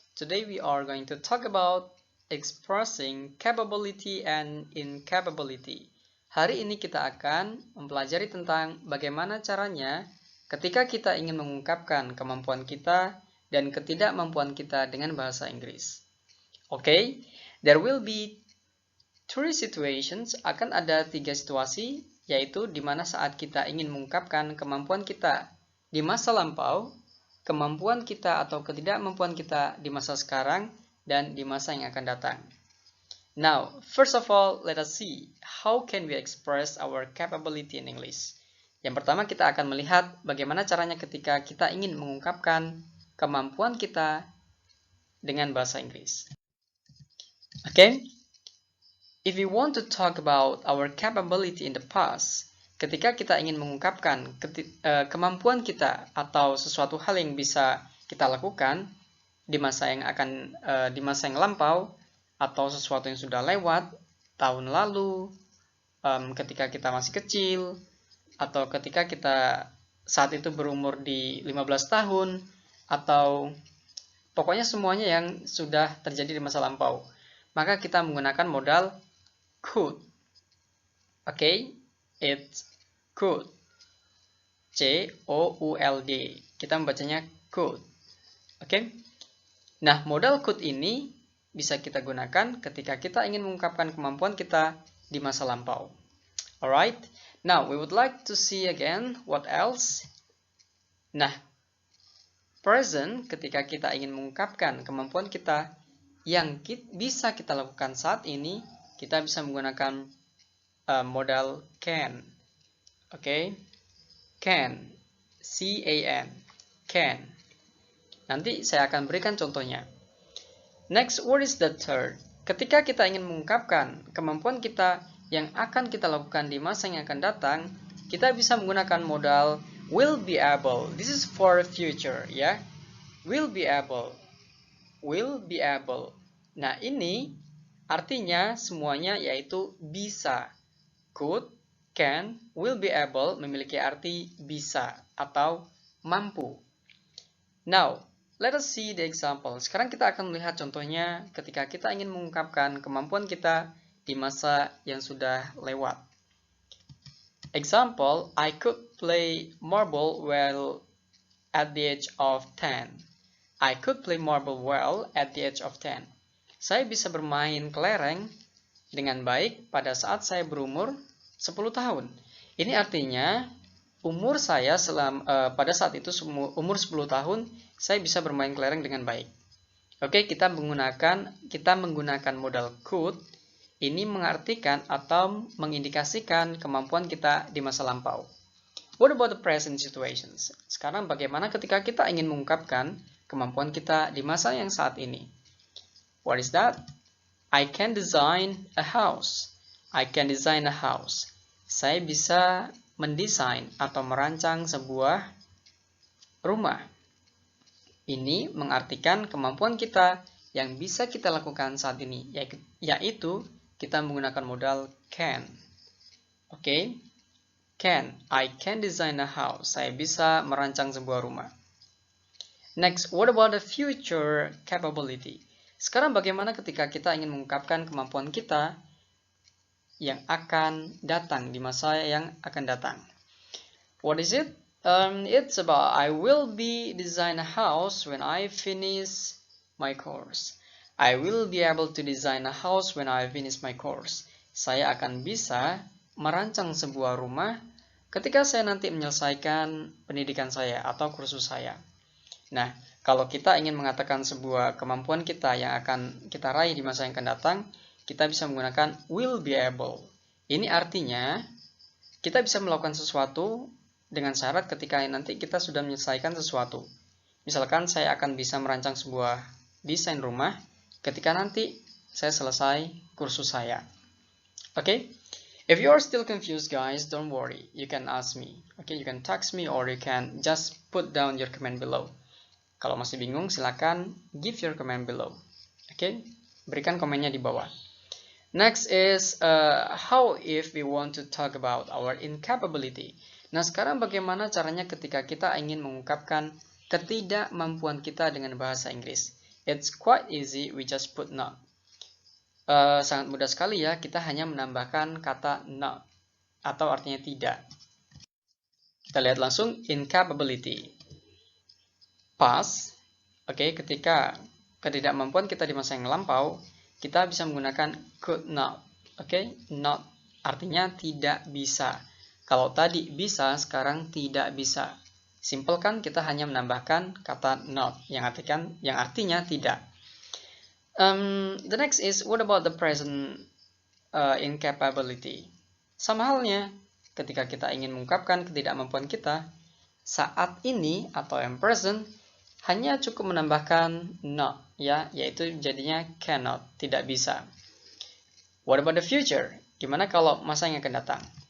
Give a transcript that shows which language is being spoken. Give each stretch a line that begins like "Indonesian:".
English: Today we are going to talk about expressing capability and incapability.
Indonesian: Hari ini kita akan mempelajari tentang bagaimana caranya ketika kita ingin mengungkapkan kemampuan kita dan ketidakmampuan kita dengan bahasa Inggris.
English: Okay, there will be three situations,
Indonesian: akan ada 3 situasi, yaitu di mana saat kita ingin mengungkapkan kemampuan kita di masa lampau, kemampuan kita atau ketidakmampuan kita di masa sekarang, dan di masa yang akan datang.
English: Now, first of all, let us see how can we express our capability in English.
Indonesian: Yang pertama, kita akan melihat bagaimana caranya ketika kita ingin mengungkapkan kemampuan kita dengan bahasa Inggris. Okay?
English: If we want to talk about our capability in the past,
Indonesian: ketika kita ingin mengungkapkan kemampuan kita atau sesuatu hal yang bisa kita lakukan di masa yang lampau atau sesuatu yang sudah lewat tahun lalu, ketika kita masih kecil, atau ketika kita saat itu berumur di 15 tahun, atau pokoknya semuanya yang sudah terjadi di masa lampau, maka kita menggunakan modal could.
English: Okay, it's could. C-O-U-L-D.
Indonesian: Kita membacanya could. Okay. Nah, modal could ini bisa kita gunakan ketika kita ingin mengungkapkan kemampuan kita di masa lampau.
English: Alright. Now, we would like to see again what else.
Indonesian: Nah, present ketika kita ingin mengungkapkan kemampuan kita yang bisa kita lakukan saat ini, kita bisa menggunakan modal can.
English: Okay? Can. C-A-N. Can.
Indonesian: Nanti saya akan berikan contohnya.
English: Next, what is the third?
Indonesian: Ketika kita ingin mengungkapkan kemampuan kita yang akan kita lakukan di masa yang akan datang, kita bisa menggunakan modal will be able.
English: This is for future, ya. Will be able. Will be able.
Indonesian: Nah, ini artinya semuanya yaitu bisa. Could, can, will be able memiliki arti bisa atau mampu.
English: Now, let us see the example.
Indonesian: Sekarang kita akan melihat contohnya ketika kita ingin mengungkapkan kemampuan kita di masa yang sudah lewat.
English: Example, I could play marble well at the age of 10. I could play marble well at the age of 10.
Indonesian: Saya bisa bermain kelereng dengan baik pada saat saya berumur 10 tahun. Ini artinya umur saya pada saat itu umur 10 tahun, saya bisa bermain kelereng dengan baik. Oke, kita menggunakan modal could. Ini mengartikan atau mengindikasikan kemampuan kita di masa lampau.
English: What about the present situations?
Indonesian: Sekarang bagaimana ketika kita ingin mengungkapkan kemampuan kita di masa yang saat ini?
English: What is that? I can design a house. I can design a house.
Indonesian: Saya bisa mendesain atau merancang sebuah rumah. Ini mengartikan kemampuan kita yang bisa kita lakukan saat ini, yaitu kita menggunakan modal can. Oke? Can.
English: I can design a house.
Indonesian: Saya bisa merancang sebuah rumah.
English: Next, what about the future capability?
Indonesian: Sekarang bagaimana ketika kita ingin mengungkapkan kemampuan kita yang akan datang di masa yang akan datang?
English: What is it? It's about I will be design a house when I finish my course. I will be able to design a house when I finish my course.
Indonesian: Saya akan bisa merancang sebuah rumah ketika saya nanti menyelesaikan pendidikan saya atau kursus saya. Nah, kalau kita ingin mengatakan sebuah kemampuan kita yang akan kita raih di masa yang akan datang, kita bisa menggunakan will be able. Ini artinya kita bisa melakukan sesuatu dengan syarat ketika nanti kita sudah menyelesaikan sesuatu. Misalkan saya akan bisa merancang sebuah desain rumah ketika nanti saya selesai kursus saya. Okay?
English: If you are still confused, guys, don't worry. You can ask me. Okay, you can text me or you can just put down your comment below.
Indonesian: Kalau masih bingung, silakan
English: give your comment below. Okay?
Indonesian: Berikan komennya di bawah.
English: Next is how if we want to talk about our incapability.
Indonesian: Nah, sekarang bagaimana caranya ketika kita ingin mengungkapkan ketidakmampuan kita dengan bahasa Inggris?
English: It's quite easy, we just put not.
Indonesian: Sangat mudah sekali ya, kita hanya menambahkan kata not, atau artinya tidak. Kita lihat langsung, incapability. Past, oke, ketika ketidakmampuan kita di masa yang lampau, kita bisa menggunakan could not, oke, not artinya tidak bisa. Kalau tadi bisa, sekarang tidak bisa. Simple kan, kita hanya menambahkan kata not, yang artinya tidak.
English: The next is, what about the present incapability?
Indonesian: Sama halnya, ketika kita ingin mengungkapkan ketidakmampuan kita, saat ini atau yang present, hanya cukup menambahkan not, ya, yaitu jadinya cannot, tidak bisa.
English: What about the future?
Indonesian: Gimana kalau masa yang akan datang?